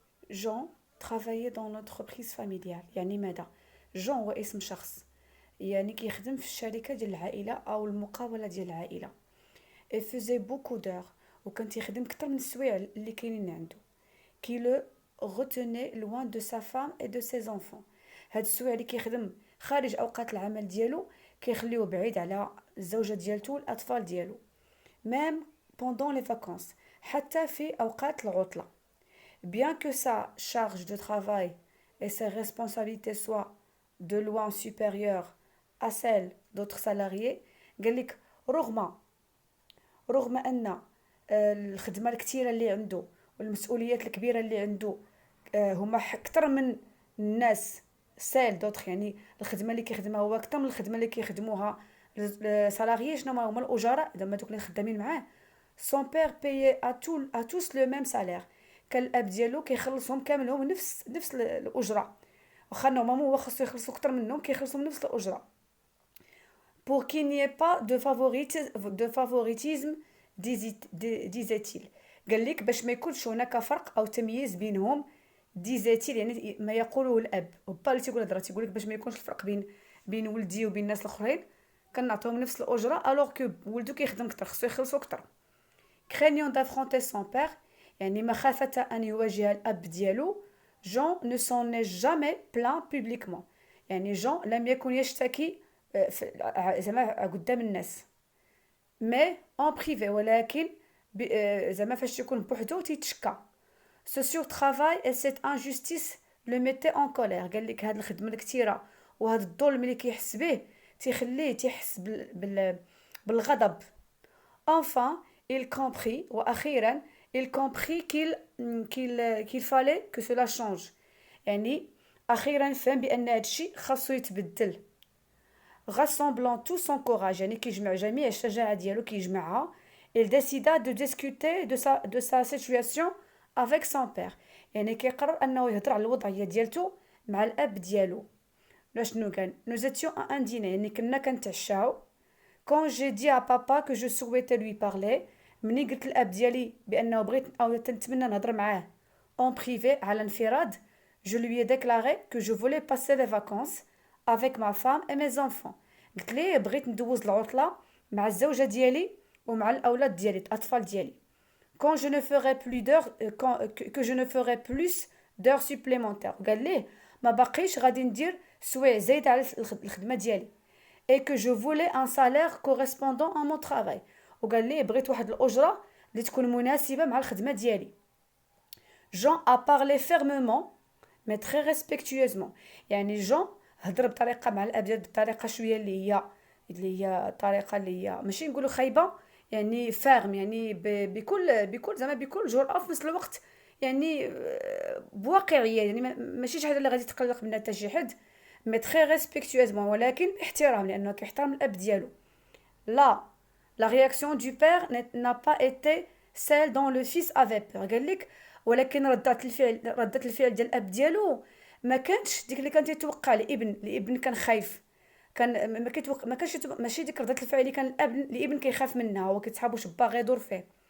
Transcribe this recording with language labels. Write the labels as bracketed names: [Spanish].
[Arabic] جون [French] travaillait dans l'entreprise familiale، [Arabic] يعني ماذا؟ جون هو اسم شخص، يعني كيخدم في الشركه ديال العائله او المقاوله ديال العائله. [French] et faisait beaucoup d'heures، [Arabic] وكان تيخدم كتر من السوايع اللي كاينين عنده. [French] qui le retenait loin de sa femme et de ses enfants. [Arabic] هاد السوايع اللي كيخدم خارج اوقات العمل ديالو كيخليوه بعيد على الزوجه ديالته والاطفال ديالو. [French] même pendant les vacances، [Arabic] حتى في اوقات العطله. [French] bien que sa charge de travail et ses responsabilités soient de loin supérieures à celles d'autres salariés. [Arabic] قال لك رغم ان الخدمه الكثيره اللي عنده والمسؤوليات الكبيره اللي عنده هما اكثر من الناس سيل دوطخ، يعني الخدمه اللي كيخدمها هو اكثر من الخدمه اللي كيخدموها السالاريي. شنو هما الاجراء زعما دوك اللي خدامين معاه؟ [French] son père payait à tous le même salaire. [Arabic] كان الاب ديالو كيخلصهم كاملهم نفس الاجره، واخا نورمالمون هو خاصو يخلصوا اكثر منهم كيخلصهم نفس الاجره. [French] pour qu'il n'y ait pas de favoritisme disait-il. [Arabic] قال لك باش ما يكونش هناك فرق او تمييز بينهم. [French] disait-il [Arabic] يعني ما يقوله الاب، وبا اللي تيقول هضره تيقول لك باش ما يكونش الفرق بين ولدي وبين الناس الاخرين كنعطيهم نفس الاجره الوغ كو ولدو كيخدم اكثر خصو يخلصوا اكثر. [French] craignant d'affronter son père، [Arabic] يعني مخافة أن يواجه الأب ديالو. جون [French] ne s'en est jamais plaint publiquement، [Arabic] يعني جون لم يكن يشتكي زعما قدام الناس. مي اون بريفي، ولكن زعما فاش يكون بوحدو تيتشكى. [French] ce surtravail et cette injustice le mettait en colère. [Arabic] قال لك هاد الخدمه الكثيره وهاد الظلم اللي كيحس به تيخليه تيحس بالغضب. [French] enfin il comprit، واخيرا il comprit qu'il fallait que cela change، [Arabic] يعني اخيرا فهم بان هادشي خاصو يتبدل. [French] rassemblant tout son courage، [Arabic] يعني كيجمع جميع الشجاعة ديالو كيجمعها. [French] il décida de discuter de sa situation avec son père، [Arabic] يعني كيقرر انه يهضر على الوضعية ديالته مع الاب ديالو. شنو قال؟ [French] nous étions à un dîner، [Arabic] يعني كنا كنتعشاو. [French] quand j'ai dit à papa que je souhaitais lui parler، [Arabic] مني قلت الاب ديالي بانه بغيت او تنتمنى نهضر معاه [French] en privé [Arabic] على انفراد. [French] je lui ai déclaré que je voulais passer les vacances avec ma femme et mes enfants. [Arabic] قلت ليه بغيت ندوز العطله مع الزوجه ديالي ومع الاولاد ديالي الاطفال ديالي. [French] quand je ne ferai plus d'heures que je ne ferai plus d'heures supplémentaires، [Arabic] قال ليه ما باقيش غادي ندير سوايع زايد على الخدمه ديالي. [French] et que je voulais un salaire correspondant à mon travail، [Arabic] وقال ليه بغيت واحد الاجره اللي تكون مناسبه مع الخدمه ديالي. [French] Jean a parlé fermement mais très respectueusement، [Arabic] يعني جون هضر بطريقه مع الاب ديال بطريقه شويه اللي هي طريقه اللي هي ماشي نقولوا خايبه، يعني فارم، يعني بكل زعما بكل جرأه في نفس الوقت، يعني بواقعيه، يعني ماشي شي حاجه اللي غادي تقلق منها حتى شي حد. مي تري ريسبكتوزمون، ولكن باحترام لانه كيحترم الاب ديالو. [French] لا réaction du père n'a pas été celle dont le fils avait peur. [Arabic] قال لك ولكن ردة الفعل ديال الاب ديالو ما كانتش ديك اللي كان يتوقع الابن كان خايف. كان ما كانش ماشي ديك ردة الفعل اللي كان الابن كيخاف منها، هو كيتحابو شبا غيدور فيه.